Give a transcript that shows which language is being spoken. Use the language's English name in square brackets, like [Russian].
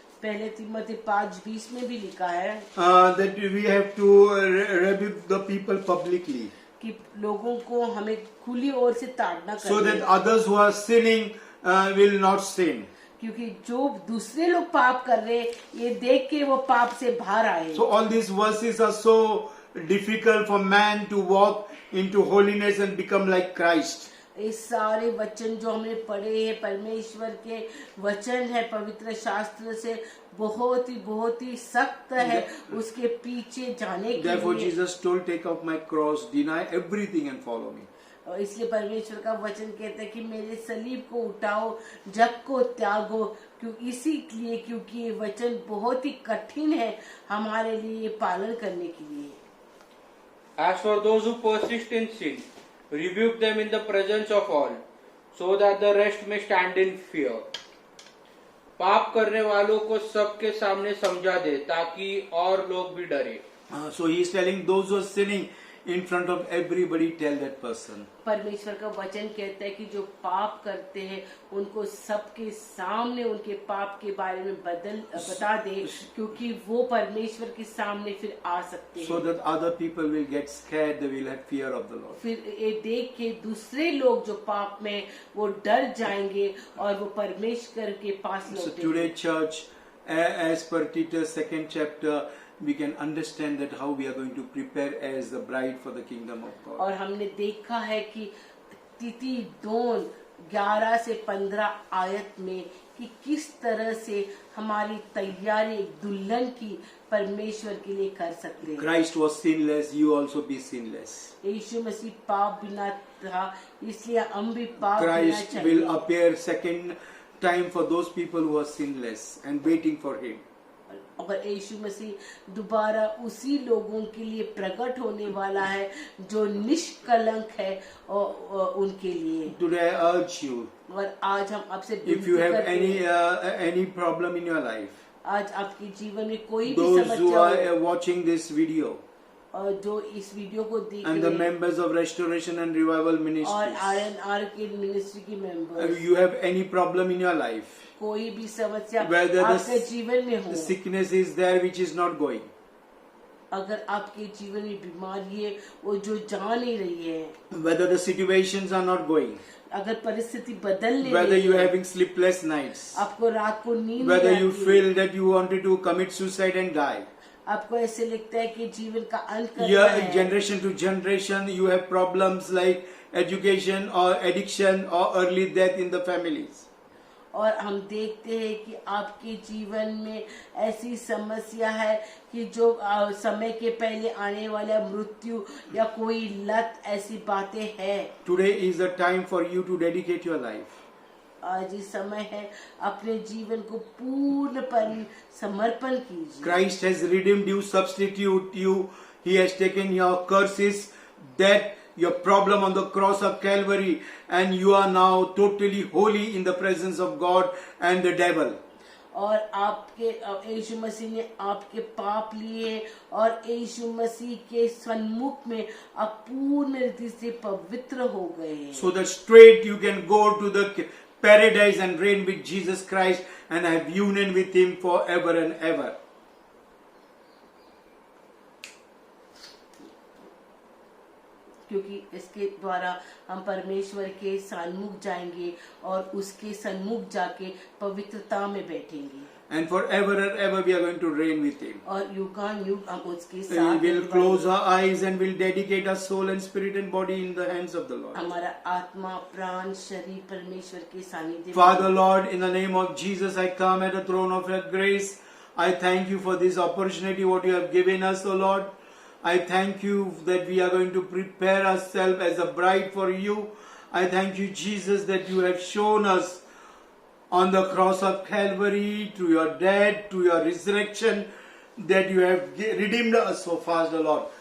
[Hindi] पहले तिमोथी 5:20 में भी लिखा है [English] that we have to rebuke the people publicly, [Hindi] कि लोगों को हमें खुली ओर से ताड़ना [English] so that [Hindi] करनी, [English] others who are sinning will not sin. [Hindi] क्योंकि जो दूसरे लोग पाप कर रहे ये देख के वो पाप से बाहर आए। [English] So all these verses are so difficult for man to walk into holiness and become like Christ. [Hindi] ये सारे वचन जो हमने पढ़े हैं परमेश्वर के वचन है, पवित्र शास्त्र से बहुत ही सख्त है उसके पीछे जाने के [English] Therefore [Hindi] लिए। [English] Jesus told, take up my cross, deny everything and follow me. [Hindi] और इसलिए परमेश्वर का वचन कहता है कि मेरे सलीब को उठाओ, जग को त्यागो, इसीलिए क्योंकि ये वचन बहुत ही कठिन है हमारे लिए पालन करने के लिए। [English] As for those who persist in sin, rebuke them in the presence of all, so that the rest may stand in fear. [Hindi] पाप करने वालों को सबके सामने समझा दे ताकि और लोग भी डरे। [English] So he is telling those who are sinning in front of everybody, tell that person. [Hindi] परमेश्वर का वचन कहता है कि जो पाप करते हैं उनको सबके सामने उनके पाप के बारे में बता दे, क्योंकि वो परमेश्वर के सामने फिर आ सकते हैं। [English] So that other people will get scared, they will have fear of the Lord. [Hindi] फिर ये देख के दूसरे लोग जो पाप में वो डर जाएंगे और वो परमेश्वर के पास [English] So [Hindi] लौटेंगे। [English] today church, as per Titus 2nd chapter, we can understand that how we are going to prepare as the bride for the kingdom of God. [Hindi] और हमने देखा है कि तिथि 2:11 से 15 आयत में कि किस तरह से हमारी तैयारी एक दुल्हन की परमेश्वर के लिए कर सकते हैं। [English] Christ was sinless, you also be sinless. [Hindi] यीशु मसीह पाप बिना था, इसलिए हम भी पाप बिना [English] Christ will [Hindi] चाहिए। [English] appear second time for those people who are sinless and waiting for him. [Hindi] और यीशु मसीह दोबारा उसी लोगों के लिए प्रकट होने वाला है जो निष्कलंक है और उनके लिए। [English] Today I urge you, [Hindi] और आज हम आपसे [English] if you [Hindi] विनती [English] have [Hindi] करते हैं, [English] any problem in your life, [Hindi] आज आपके जीवन में कोई भी [English] those who [Hindi] समस्या [English] are [Hindi] हो [English] watching this video, [Hindi] और जो इस वीडियो को देख [English] and the [Hindi] रहे हैं, [English] members of Restoration and Revival [Hindi] और [English] Ministries, [Hindi] RNR के मिनिस्ट्री की member, [English] you have any problem in your life, [Hindi] कोई भी समस्या [English] whether [Hindi] आपके [English] the [Hindi] जीवन में हो, [English] sickness is there which is not going, [Hindi] अगर आपके जीवन में बीमारी है वो जो जा नहीं रही है, [English] whether the situations are not going, [Hindi] अगर परिस्थिति बदल नहीं [English] whether [Hindi] रही [English] you are [Hindi] है, [English] having sleepless nights, [Hindi] आपको रात को नींद [English] whether [Hindi] नहीं [English] you [Hindi] आती है, [English] feel that you wanted to commit suicide and die, [Hindi] आपको ऐसे लगता है कि जीवन का अंत करना [English] your [Hindi] है, [English] generation to generation you have problems like education or addiction or early death in the families, [Hindi] और हम देखते हैं कि आपके जीवन में ऐसी समस्या है कि जो समय के पहले आने वाला मृत्यु या कोई लत, ऐसी बातें हैं। [English] Today is the time for you to dedicate your life. [Hindi] आज इस समय है अपने जीवन को पूर्णपण समर्पण कीजिए। [English] Christ has redeemed you, substitute you. He has taken your curses, death, your problem on the cross of Calvary, and you are now totally holy in the presence of God and the devil. [Hindi] और आपके यीशु मसीह ने आपके पाप लिए और यीशु मसीह के सन्मुख में आप पूर्ण रीति से पवित्र हो गए। [English] So that straight you can go to the paradise and reign with Jesus Christ and have union with Him forever and ever. [Hindi] क्योंकि इसके द्वारा हम परमेश्वर के सन्मुख जाएंगे और उसके सन्मुख जाके पवित्रता में बैठेंगे। [English] And forever and ever we are going to reign with Him. [Hindi] और युगानुयुग हम उसके [English] We [Hindi] साथ [English] will close our eyes and will dedicate our soul and spirit and body in the hands of the Lord. [Hindi] हमारा आत्मा प्राण शरीर परमेश्वर के सानिध्य में। [English] Father Lord, in the name of Jesus, I come at the throne of your grace. I thank you for this opportunity what you have given us, O Lord. I thank you that we are going to prepare ourselves as a bride for you. I thank you, Jesus, that you have shown us on the cross of Calvary, to your death, to your resurrection, that you have redeemed us so fast, O Lord.